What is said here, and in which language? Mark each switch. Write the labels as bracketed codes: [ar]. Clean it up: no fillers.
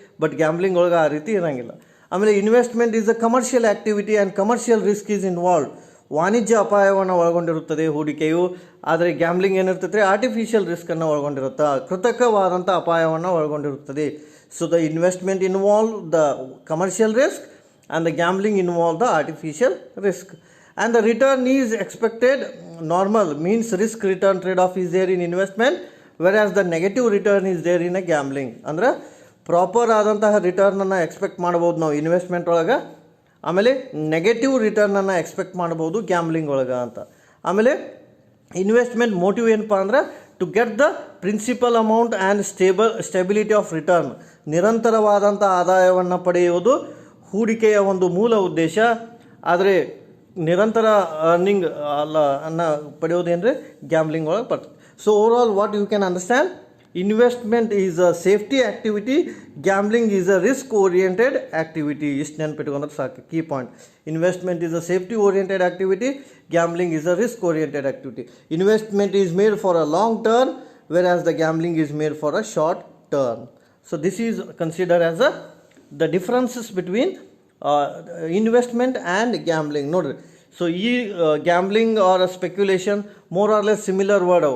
[en] but gambling [kn] ಒಳಗೆ ಆ ರೀತಿ ಇರೋಂಗಿಲ್ಲ. ಆಮೇಲೆ [en] Investment is a commercial activity and commercial risk is involved. [kn] ವಾಣಿಜ್ಯ ಅಪಾಯವನ್ನು ಒಳಗೊಂಡಿರುತ್ತದೆ ಹೂಡಿಕೆಯು. ಆದರೆ ಗ್ಯಾಮ್ಲಿಂಗ್ ಏನಿರ್ತೈತೆ, ಆರ್ಟಿಫಿಷಿಯಲ್ ರಿಸ್ಕನ್ನು ಒಳಗೊಂಡಿರುತ್ತೆ, ಕೃತಕವಾದಂಥ ಅಪಾಯವನ್ನು ಒಳಗೊಂಡಿರುತ್ತದೆ. [en] So the investment involve the commercial risk and the gambling involve the artificial risk. and the return is expected normal, means risk return trade off is there in investment, whereas the negative return is there in a gambling. [kn] ಅಂದ್ರೆ proper ಆದಂತಹ ರಿಟರ್ನನ್ನು expect ಮಾಡ್ಬೋದು ನಾವು investment ಒಳಗೆ, ಆಮೇಲೆ negative ರಿಟರ್ನನ್ನು expect ಮಾಡ್ಬೋದು gambling ಒಳಗೆ ಅಂತ. ಆಮೇಲೆ ಇನ್ವೆಸ್ಟ್ಮೆಂಟ್ ಮೋಟಿವ್ ಏನಪ್ಪ ಅಂದ್ರೆ [en] to get the principal amount and stability of return, [kn] ನಿರಂತರವಾದಂಥ ಆದಾಯವನ್ನು ಪಡೆಯುವುದು ಹೂಡಿಕೆಯ ಒಂದು ಮೂಲ ಉದ್ದೇಶ. ಆದರೆ ನಿರಂತರ ಅರ್ನಿಂಗ್ ಅನ್ನ ಪಡೆಯೋದೇನ್ರಿ ಗ್ಯಾಮ್ಲಿಂಗ್ ಒಳಗೆ ಬರ್ತದೆ. [en] So overall what you can understand, investment is a safety activity, gambling is a risk oriented activity. [kn] ಇಷ್ಟು ನೆನ್ಪಿಟ್ಕೊಂಡ್ರೆ ಸಾಕು, [en] Key point. Investment is a safety oriented activity, gambling is a risk oriented activity. Investment is made for a long term, whereas the gambling is made for a short term. So this is considered as the differences between investment and gambling. Nodri, so gambling or speculation more or less similar word.